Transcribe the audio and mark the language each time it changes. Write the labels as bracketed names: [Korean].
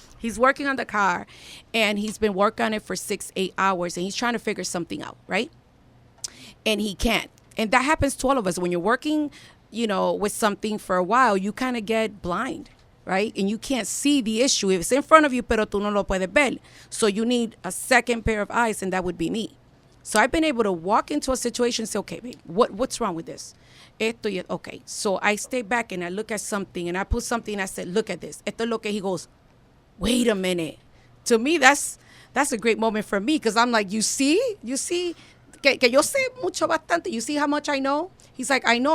[English] He's working on the car, and he's been working on it for 6-8 hours, and he's trying to figure something out, right? And he can't. And that happens to all of us. When you're working, with something for a while, you kind of get blind, right? And you can't see the issue. It's in front of you, [Spanish] pero tú no lo puedes ver. [English] So you need a second pair of eyes, and that would be me. So I've been able to walk into a situation and say, okay, babe, what's wrong with this? Okay. So I stay back and I look at something, and I put something, and I said, look at this. [Spanish] Esto es lo que [English] he goes, wait a minute. To me, that's a great moment for me, because I'm like, you see, [Spanish] que yo sé mucho bastante. [English] You see how much I know? He's like, I know.